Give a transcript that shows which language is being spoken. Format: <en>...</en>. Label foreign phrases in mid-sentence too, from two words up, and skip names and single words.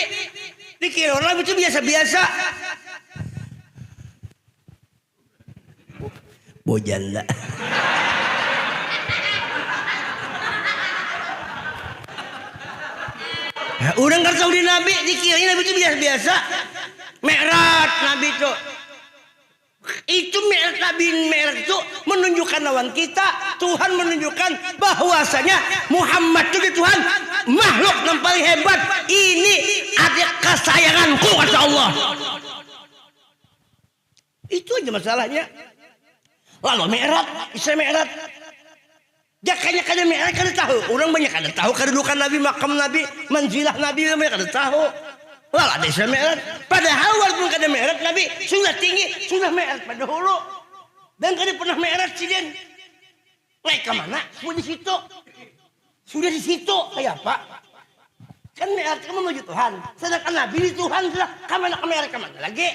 <bjn>Dikira orang itu biasa-biasa. Bojanda. Nah, orang kan tahu di Nabi. Dikira Nabi itu biasa-biasa. Mi'raj Nabi itu. Itu Mi'raj itu menunjukkan lawan kita. Tuhan menunjukkan bahwasanya Muhammad itu Tuhan makhluk yang paling hebat. Ini ada kesayanganku kata Allah. Itu aja masalahnya. Lalu Mi'raj, Isra Mi'raj. Jakanya kada Mi'raj kada tahu. Orang banyak kada tahu kedudukan Nabi, makam Nabi, manzilah Nabi banyak kada tahu. Lalu ada Isra Mi'raj. Padahal walaupun kada Mi'raj Nabi sudah tinggi, sudah Mi'raj pada dahulu. Dan kada pernah Mi'raj sih dan. Naik ke mana? Sudah di situ. Sudah di situ. Kayak apa? Kan Mi'raj kamu menuju Tuhan. Sedangkan Nabi di Tuhan sudah kemana ke Mi'raj kemana lagi?</bjn>